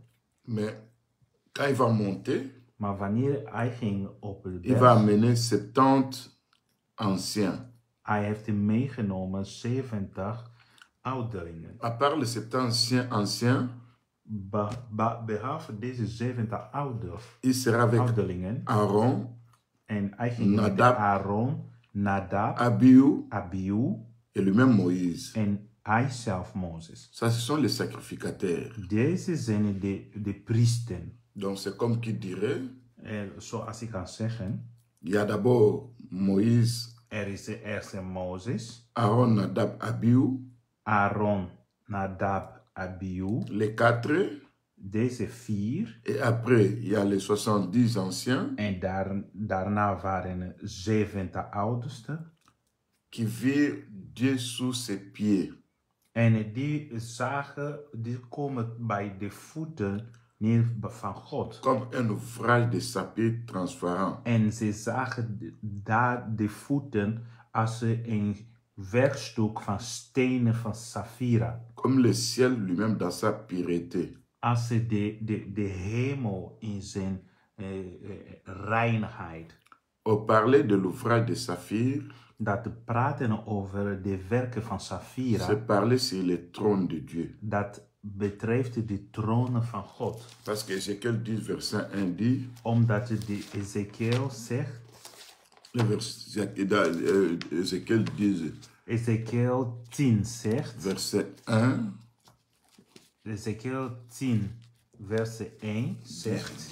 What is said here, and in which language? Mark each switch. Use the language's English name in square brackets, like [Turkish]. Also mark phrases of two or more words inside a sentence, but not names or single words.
[French] Mais quand il va monter, [Dutch] Maar wanneer hij ging op de [French] il va [Dutch] berg, [French] amener 70 anciens. [Dutch] hij heeft meegenomen 70 ouderlingen. [French] À part les 70 anciens, [Dutch] Behalve deze 70 [French] il sera avec [Dutch] ouderlingen. [French] Aaron, [Dutch] En hij ging met [French] Nadab, [Dutch] Aaron, Nadab, [French] Abihu [Dutch] Abihu [French] et lui-même Moïse. [Dutch] en Hij zelf, Mozes. [French] Ça, ce sont les sacrificateurs. [Dutch] Deze zijn de priesten. [French] Donc, c'est comme qui dirait, [Dutch] Zoals ik kan zeggen, [French] il y a d'abord Moïse, [Dutch] er is eerst Mozes, [French] Aaron, Nadab, Abihu, [Dutch] Aaron, Nadab, Abihu. [French] les 4. [Dutch] Deze 4. [French] Et après, il y a les 70 anciens [Dutch] En daarna waren 70 oudsten. [French] qui virent Dieu sous ses pieds. [Dutch] En die komen bij de voeten neer van God. [French] Comme un ouvrage de saphir transparent. [Dutch] En ze zagen daar de voeten als een werkstuk van stenen van Safira. [French] Comme le ciel lui-même dans sa pureté. [Dutch] Als ze de hemel in zijn reinheid. [French] Au parler de l'ouvrage de saphir, [Dutch] Dat praten over de werken van Safira. [French] c'est parler sur le trône de Dieu. [Dutch] Dat betreft de tronen van God. [French] Parce que Ézéchiel 10, verset 1 dit, [Dutch] Omdat de Ezekiel zegt, [French] Ézéchiel 10, [Dutch] Ezekiel 10 zegt, [French] verset 1, [Dutch] Ezekiel 10 verset 1 zegt,